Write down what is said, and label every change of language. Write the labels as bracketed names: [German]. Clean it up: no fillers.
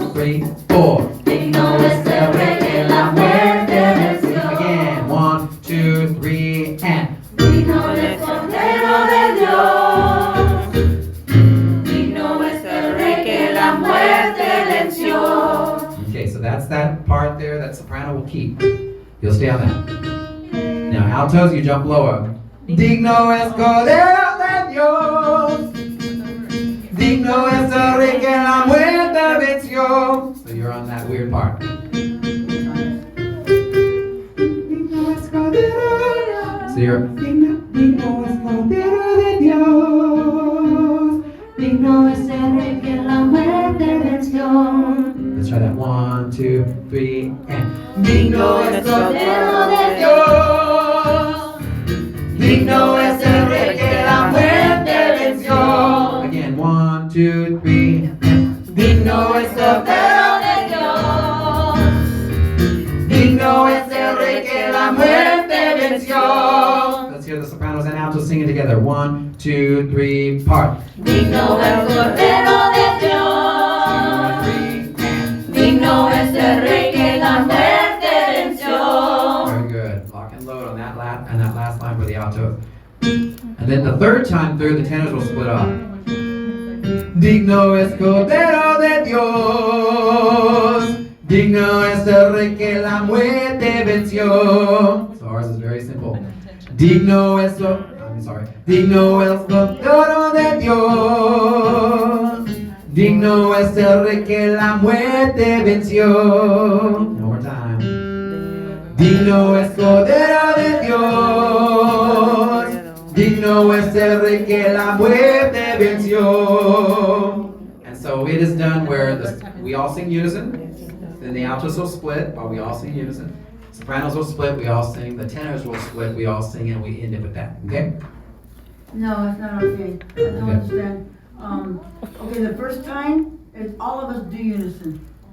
[English] 2, 3, 4. [Spanish] Digno es el Rey que la muerte venció. [English] Again. 1, 2, 3, and. [Spanish] Digno es el Cordero de Dios. Digno es el Rey que la muerte venció. [English] Okay, so that's that part there that soprano will keep. You'll stay on that. Now altos, you jump lower. [Spanish] Digno es Cordero de Dios. Digno es el Rey que la muerte venció. [English] So you're on that weird part. [Spanish] Digno es Cordero de Dios. [English] So you're [Spanish] digno es Cordero de Dios. Digno es el Rey que la muerte venció. [English] Let's try that. 1, 2, 3, and. [Spanish] Digno es el Cordero de Dios. Digno es el Rey que la muerte venció. [English] Again, 1, 2, 3, and. [Spanish] Digno es el Cordero de Dios. Digno es el Rey que la muerte venció. [English] Let's hear the sopranos and altos singing together. 1, 2, 3, part. [Spanish] Digno es el Cordero de Dios. [English] 2, 3, and. [Spanish] Digno es el Rey que la muerte venció. [English] Very good. Lock and load on that last line for the alto. And then the third time through, the tenors will split up. [Spanish] Digno es Cordero de Dios. Digno es el Rey que la muerte venció. [English] So ours is very simple. [Spanish] Digno es Digno es Cordero de Dios. Digno es el Rey que la muerte venció. [English] One more time. [Spanish] Digno es Cordero de Dios. Digno es el Rey que la muerte venció. [English] And so it is done where we all sing unison. Then the altos will split while we all sing unison. Sopranos will split, we all sing. The tenors will split, we all sing, and we end it with that. Okay? No, it's not okay. I don't understand. Okay, the first time, all of us do unison.